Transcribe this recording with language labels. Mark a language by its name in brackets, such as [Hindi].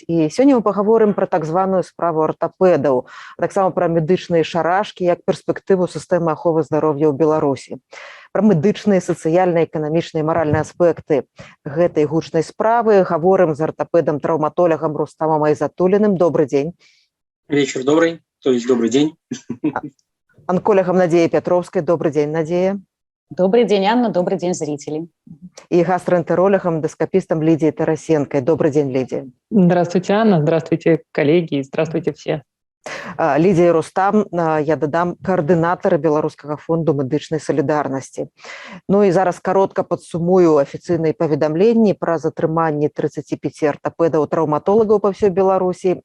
[Belarusian] І сёння мы пагаворым пра так званую справу артапэдаў, а таксама пра медычныя шарашкі як перспектыву сістэмы аховы здароўя ў Беларусі. Пра медычныя, сацыяльныя, эканамічныя і маральныя аспекты гэтай гучнай справы гаворым з артапэдам-траўматолягам Рустамам Айзатулліным. [Russian] Добрый дзень. Вечер добрый, то есть добрый день. Онкологом Надеей Петровской. Добрый день, Надея. Добрый день, Анна. Добрый день, зрители. И гастроэнтерологом, эндоскопистом Лидией Тарасенко. Добрый день, Лидия. Здравствуйте, Анна. Здравствуйте, коллеги. Здравствуйте все. [Belarusian] Лідія Рустам, я дадам, каардынатара Беларускага фонду медычнай салідарнасці. Ну і зараз каротка падсумую афіцыйныя паведамленні пра затрыманне 35 артапэдаў траўматолагаў па ўсёй Беларусі.